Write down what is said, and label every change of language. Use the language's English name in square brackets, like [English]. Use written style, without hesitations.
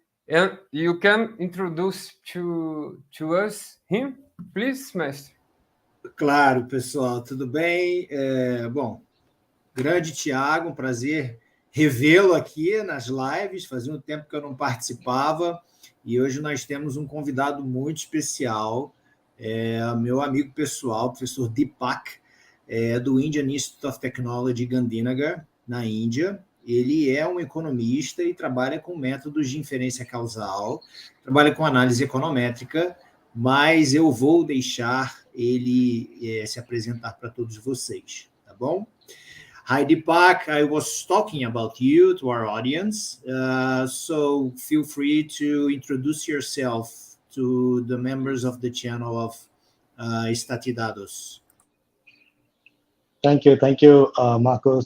[English] And you can introduce to us him, please, mestre. [Portuguese] Claro, pessoal, tudo bem? Bom, grande Thiago, um prazer revê-lo aqui nas lives. Fazia um tempo que eu não participava e hoje nós temos um convidado muito especial, meu amigo pessoal, professor Deepak, do Indian Institute of Technology, Gandhinagar, na Índia. Ele é um economista e trabalha com métodos de inferência causal, trabalha com análise econométrica, mas eu vou deixar ele se apresentar para todos vocês, tá bom? [English] Hi, Deepak. I was talking about you to our audience, so feel free to introduce yourself to the members of the channel of Estatidados. Thank you, Marcos.